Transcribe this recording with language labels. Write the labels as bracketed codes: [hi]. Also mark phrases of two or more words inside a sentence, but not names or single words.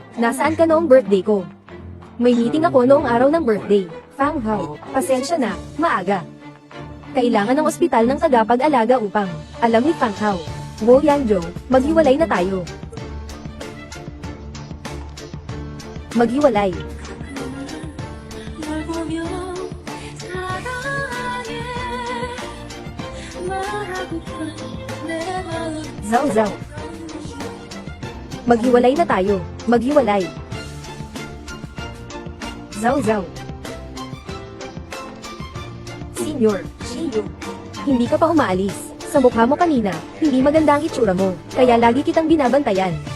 [tl] Nasaan ka noong birthday ko? May meeting ako noong araw ng birthday. Fang Hao. Pasensya na. Maaga. Kailangan ng ospital ng tagapag-alaga upang. Alam ni Fang Hao. Wow, Yan, Joe. Maghiwalay na tayo. Maghiwalay. [ko] 널 보며 사랑해 말하고파 내 마음 [tl] Zao Zao. Maghiwalay na tayo. Maghiwalay. Zao Zao. Senior, Shiyu. Hindi ka pa umaalis. Sa mukha mo kanina, hindi maganda ang itsura mo. Kaya lagi kitang binabantayan.